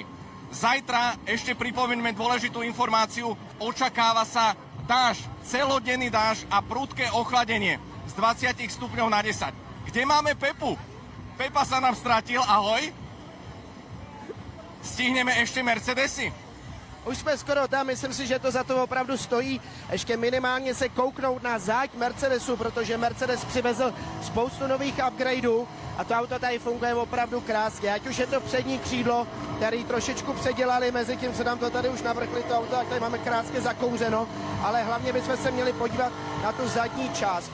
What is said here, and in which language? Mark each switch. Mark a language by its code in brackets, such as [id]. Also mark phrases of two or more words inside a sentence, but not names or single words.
[sk] Zajtra ešte pripomeňme dôležitú informáciu. Očakáva sa dážď, celodenný dážď a prudké ochladenie z 20 stupňov na 10. Kde máme Pepu? Pepa sa nám stratil, ahoj. Stihneme ešte Mercedesy? [cs] Už jsme skoro tam, myslím si, že to za to opravdu stojí. Ještě minimálně se kouknout na záď Mercedesu, protože Mercedes přivezl spoustu nových upgradeů a to auto tady funguje opravdu krásně. Ať už je to přední křídlo, který trošičku předělali, mezi tím se nám to tady už navrchli to auto, tak tady máme krásně zakouřeno, ale hlavně bychom se měli podívat na tu zadní část.